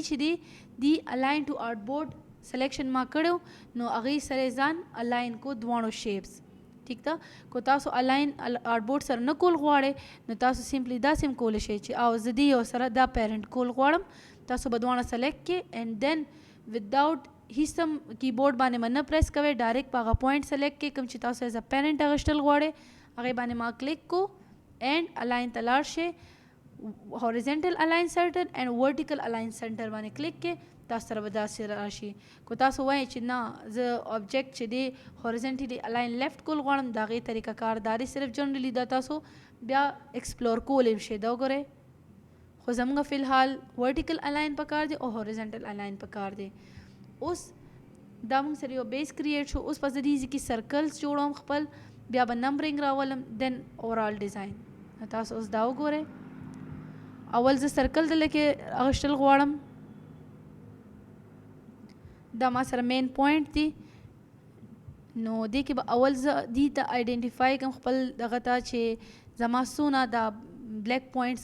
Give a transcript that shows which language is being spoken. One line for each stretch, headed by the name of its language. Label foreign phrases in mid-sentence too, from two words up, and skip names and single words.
Pashto: چې دی
English: align to art board selection
Pashto: ما کړو نو هغې سره ځان الاین کو دواړو شیپس ٹھیک ده کو تاسو
English: align art board
Pashto: سره نه کول غواړئ نو تاسو سمپلی داسې هم کولی شئ چې او زه دې یو سره دا پیرنټ کول غواړم تاسو به دواړه سلیکټ کړئ
English: and then without
Pashto: هیڅ هم کیبورډ باندې نه پریس کوئ ډایرکټ په هغه پوینټ سلیکټ کړئ کوم چې تاسو
English: as a parent
Pashto: اخیستل غواړئ هغې باندې ما کلیک کو
English: and align
Pashto: ته لاړ شئ
English: horizontal align center and vertical align center
Pashto: باندې کلیک کې تاسو سره به داسې راشي کو تاسو وایئ چې نه زه آبجیکټ چې دی
English: horizontally align left
Pashto: کول غواړم د هغې طریقه کار دا دی صرف جنرلی دا تاسو بیا ایکسپلور کولی شئ دا وګورئ خو زموږ فی الحال
English: vertical align
Pashto: پکار دی او
English: horizontal align
Pashto: پکار دی اوس دا موږ سره یو
English: base create
Pashto: شو اوس په دې کې سرکلز جوړوم خپل بیا به نمبرینګ راولم
English: then overall design
Pashto: تاسو اوس دا وګورئ اول زه سرکل دلته اخیستل غواړم دا ما سره
English: main point
Pashto: دی نو دې کې به اول زه دې ته آئیډینټیفای کوم خپل دغه ته چې زما څونه دا
English: black points